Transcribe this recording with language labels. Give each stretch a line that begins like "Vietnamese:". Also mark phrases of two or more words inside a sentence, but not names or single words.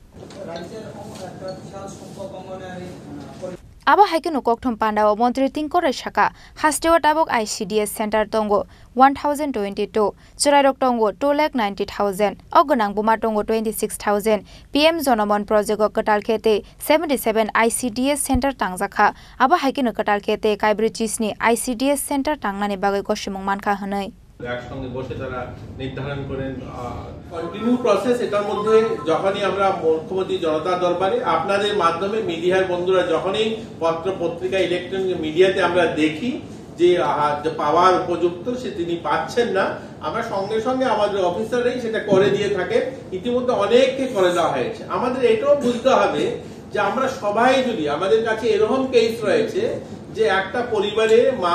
Kok Borok: Abo haikeno kokthom panda o mantri Tinku Roy saka hastewa tabok
English: ICDS center
Kok Borok: tongo 1022 churairok tongo 2,90,000 ogonang buma tongo 26,000 PM Zonomon project o katal khete 77
English: ICDS center
Kok Borok: tangjakha abo haikeno katal khete kaibri chisni
English: ICDS center
Kok Borok: tangnani bagai kosimung mankha hanai
Bangla: একসঙ্গে বসে তারা নির্ধারণ করেন
English: continue process
Bangla: এটার মধ্যে যখনই আমরা মুখ্যমন্ত্রী জনতা দরবারে আপনাদের মাধ্যমে মিডিয়ার বন্ধুরা যখনই পত্র পত্রিকা
English: electronic media-তে
Bangla: আমরা দেখি যে পাওয়ার উপযুক্ত সে তিনি পাচ্ছেন না আমরা সঙ্গে সঙ্গে আমাদের অফিসাররাই সেটা করে দিয়ে থাকে ইতিমধ্যে অনেককে করে দেওয়া হয়েছে আমাদের এটাও বুঝতে হবে যে আমরা সবাই যদি আমাদের কাছে এরকম কেস রয়েছে যে একটা পরিবারে মা